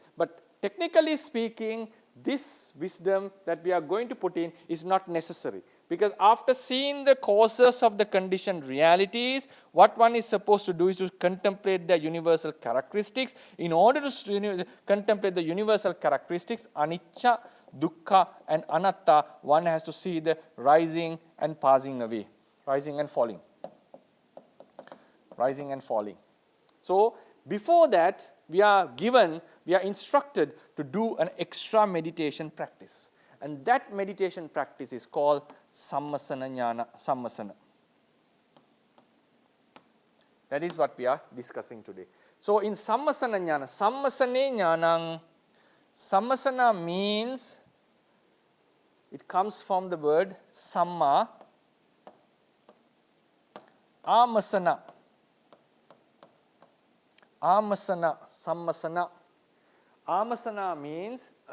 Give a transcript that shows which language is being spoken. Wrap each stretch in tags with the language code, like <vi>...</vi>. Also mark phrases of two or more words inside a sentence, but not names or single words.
<en>But technically speaking, this wisdom that we are going to put in is not necessary. Because after seeing the causes of the conditioned realities, what one is supposed to do is to contemplate the universal characteristics. In order to contemplate the universal characteristics,</en> <pi>anicca, dukkha and anatta,</pi> <en>one has to see the rising and passing away, rising and falling. Rising and falling. So before that, we are instructed to do an extra meditation practice. And that meditation practice is called</en> <pi>sammasana jnana,</pi> <en>sammasana. That is what we are discussing today. So in</en> <pi>sammasana jnana, sammasane jnanang,</pi> <en>sammasana means, it comes from the word</en> <pi>samma, amasana. Amasana, sammasana.</pi> <en>Amasana means</en>